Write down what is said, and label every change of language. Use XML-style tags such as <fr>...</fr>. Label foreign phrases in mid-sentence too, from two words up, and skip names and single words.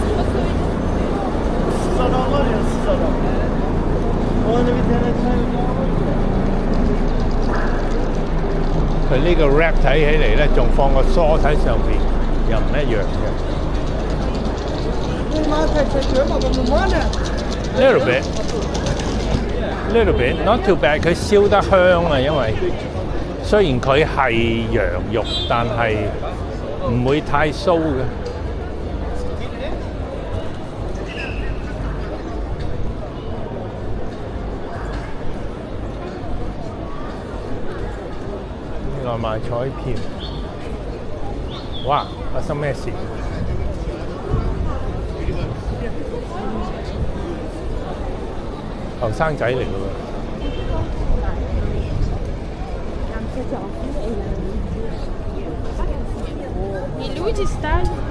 <yue>佢呢個 wrap 睇起嚟咧，仲放個梳喺上邊，又唔一樣嘅。</yue> <en>Little bit, not too bad。</en> <yue>佢燒得香啊，因為雖然佢係羊肉，但係唔會太酥嘅。呢個賣彩票，哇！發生咩事？後生仔嚟嘅喎。</yue> <ru>И люди стали.</ru>